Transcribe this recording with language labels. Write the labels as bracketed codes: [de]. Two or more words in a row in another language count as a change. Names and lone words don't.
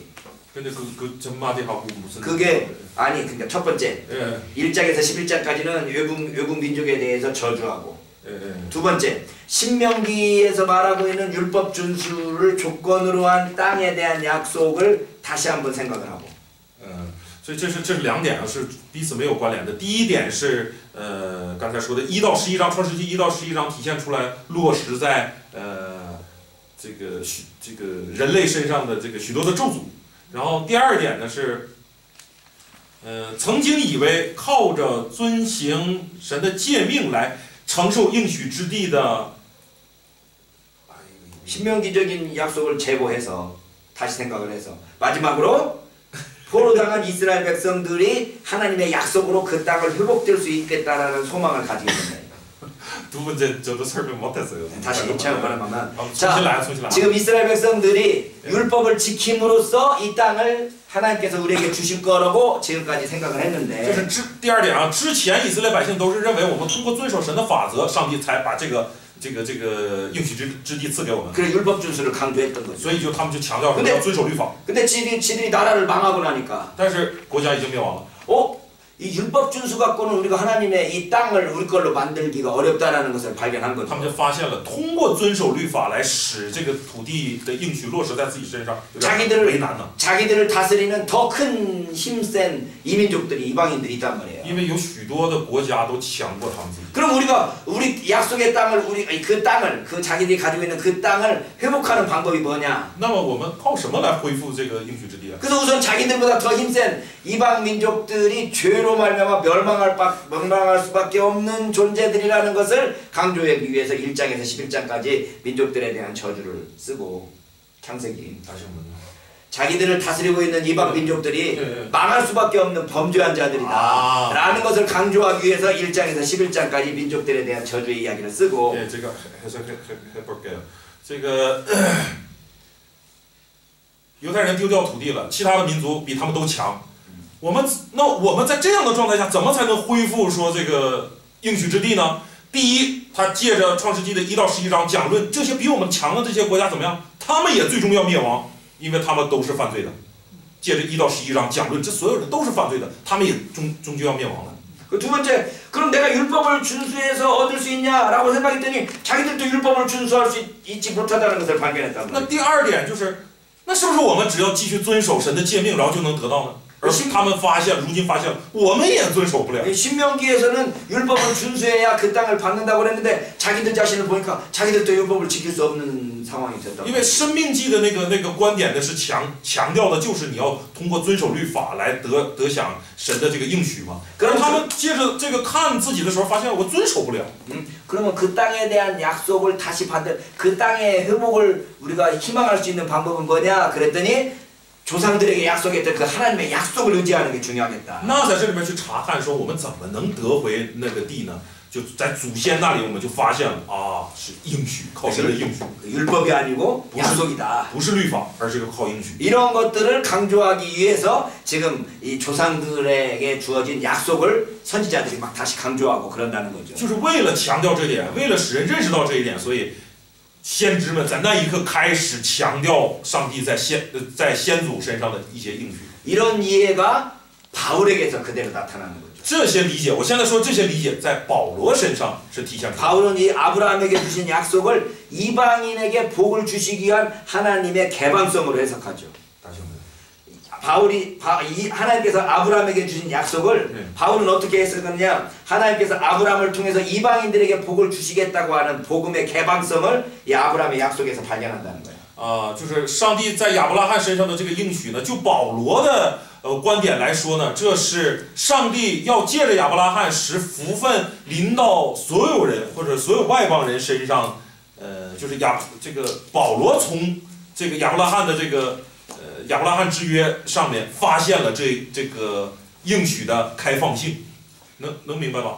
[ko] 근데 그 전마디하고 무슨? 그게 아니 그러니까 첫 번째 1장에서 11장까지는 외국 민족에 대해서 저주하고. 두 번째, 신명기에서 말하고 있는 율법 준수를 조건으로 한 땅에 대한 약속을 다시 한번 생각을 하고. [zh] 所以这是两点啊，是彼此没有关联的。第一点是刚才说的1到11章，创世纪1到11章体现出来落实在这个人类身上的这个许多的咒诅。然后第二点呢是曾经以为靠着遵行神的诫命来 承受应许之地的 [ko] 신명기적인 약속을 제고해서 다시 생각을 해서 마지막으로 포로당한 이스라엘 백성들이 하나님의 약속으로 그 땅을 회복될 수 있겠다라는 소망을 가지게 됩니다. 두 번째 저도 설명 못했어요. 다시 처음하면 자, 지금 이스라엘 백성들이 율법을 지킴으로써 이 땅을 하나님께서 우리에게 주실 거라고 지금까지 생각을 했는데 [zh] 这是第二点啊，之前以色列百姓都是认为我们通过遵守神的法则，上帝才把这个应许之地赐给我们。 [ko] 그래 율법 준수를 강조했던 거죠. [zh] 所以他们就强调说要遵守律法。 [ko] 근데 지들이 나라를 망하고 나니까 [zh] 但是国家已经灭亡了。 [ko] 이 율법 준수 갖고는 우리가 하나님의 이 땅을 우리 걸로 만들기가 어렵다라는 것을 발견한 [zh] 他 [ko] 거죠. [zh] 们就发现了，通过遵守律法来使这个土地的应许落实在自己身上，有点为难呢。 [ko] 자기들을 다스리는 더 큰 힘센 이민족들이 이방인들이 있단 말이에요. [zh] 因为有许多的国家都强过他们自己。 [ko] 그럼 우리 약속의 땅을 그 땅을 그 자기들이 가지고 있는 그 땅을 회복하는 방법이 뭐냐? [zh] 那么我们靠什么来恢复这个应许之地啊？ [ko] 그래서 우선 자기들보다 더 힘센 이방 민족들이 죄로 말미암아 멸망할 수밖에 없는 존재들이라는 것을 강조하기 위해서 1장에서 11장까지 민족들에 대한 저주를 쓰고 창세기 다시 한번. 자기들을 다스리고 있는 이방 민족들이 네. 망할 수밖에 없는 범죄한 자들이다 라는 것을 강조하기 위해서 1장에서 11장까지 민족들에 대한 저주의 이야기를 쓰고 예, 제가 해볼게요. [zh] 这个犹太人丢掉土地了，其他的民族比他们都强。我们在这样的状态下，怎么才能恢复说这个应许之地呢？第一，他借着创世纪的1到11章讲论这些比我们强的这些国家怎么样，他们也最终要灭亡。因为他们都是犯罪的，借着1到11章讲论，这所有人都是犯罪的，他们也终究要灭亡的。 [ko] 그 두 번째, 그럼 내가 율법을 준수해서 얻을 수 있냐라고 생각했더니 자기들도 율법을 준수할 수 있지 못하다는 것을 발견했단 말이에요. [zh] 那第二点就是，那是不是我们只要继续遵守神的诫命，然后就能得到呢？而他们如今发现了，我们也遵守不了。 [ko] 신명기에서는 율법을 준수해야 그 땅을 받는다고 그랬는데 자기들 자신을 보니까 자기들도 율법을 지킬 수 없는 상황이 됐다. [zh] 因为申命记的那个观点呢是强调的就是你要通过遵守律法来得享神的这个应许嘛。可是他们借着这个看自己的时候，发现我遵守不了。 [ko] 그러면 그 땅에 대한 약속을 다시 받을 그 땅의 회복을 우리가 희망할 수 있는 방법은 뭐냐? 그랬더니 조상들에게 약속했던 그 하나님의 약속을 의지하는 게 중요하겠다. [zh] 那在这里面去查看说我们怎么能得回那个地呢？就在祖先那里，我们就发现了啊，是应许，靠神的应许， [ko] 율법이 아니고 약속이다. [zh] 不是律法，而是靠应许。 [ko] 이런 것들을 강조하기 위해서 지금 이 조상들에게 주어진 약속을 선지자들이 막 다시 강조하고 그런다는 거죠. [zh] 就是为了强调这一点，为了使人认识到这一点，所以先知们在那一刻开始强调上帝在先祖身上的一些应许。 [ko] 이런 이해가 바울에게서 그대로 나타나는 거죠. [zh] 这些理解，我现在说这些理解，在保罗身上是体现出来的。 [ko] 바울은 이 아브라함에게 주신 약속을 이방인에게 복을 주시기 위한 하나님의 개방성으로 해석하죠. 하나님께서 아브라함에게 주신 약속을 바울은 어떻게 해석하느냐? 하나님께서 아브라함을 통해서 이방인들에게 복을 주시겠다고 하는 복음의 개방성을 이 아브라함의 약속에서 발견한다는 거예요. [zh] 就是上帝在亚伯拉罕身上的这个应许呢，就保罗的观点来说呢，这是上帝要借着亚伯拉罕使福分临到所有人或者所有外邦人身上。就是这个保罗从这个亚伯拉罕的这个亚伯拉罕之约上面发现了这个应许的开放性，能明白吧？